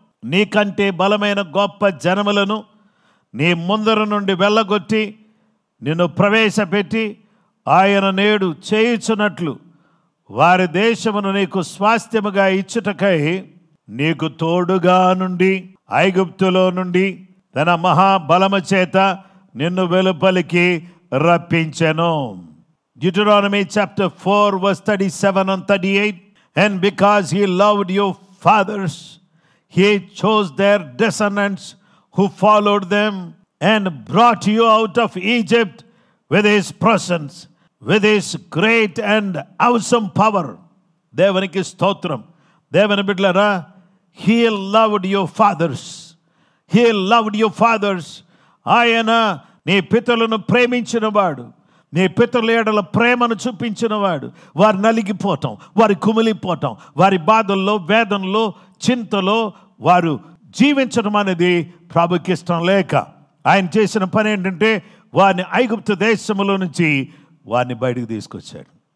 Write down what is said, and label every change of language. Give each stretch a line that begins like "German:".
Telugu: నీకంటే బలమైన గొప్ప జనములను నీ ముందర నుండి వెళ్ళగొట్టి నిన్ను ప్రవేశపెట్టి ఆయన నేడు చేయుచున్నట్లు వారి దేశమును నీకు స్వాస్థ్యముగా ఇచ్చుటకై నీకు తోడుగా నుండి ఐగుప్తులో నుండి తన మహాబలము చేత నిన్ను వెలుపలికి రప్పించెను.
English: Deuteronomy chapter 4 verse 37 and 38. And because he loved your fathers, he chose their descendants who followed them and brought you out of Egypt with his presence, with his great and awesome power.
Telugu: దేవునికి స్తోత్రం. దేవుని బిడ్డలారా,
English: he loved your fathers. He loved your fathers.
Telugu: ఆయన నీ పితరులను ప్రేమించినవాడు, నీ పితరుల ఎడల ప్రేమను చూపించినవాడు. వారు నలిగిపోవటం, వారి కుమిలిపోవటం, వారి బాధల్లో, వేదనలో, చింతలో వారు జీవించడం అనేది ప్రభుకి ఇష్టం లేక ఆయన చేసిన పని ఏంటంటే వారిని ఐగుప్తు దేశములో నుంచి వారిని బయటకు తీసుకొచ్చాడు.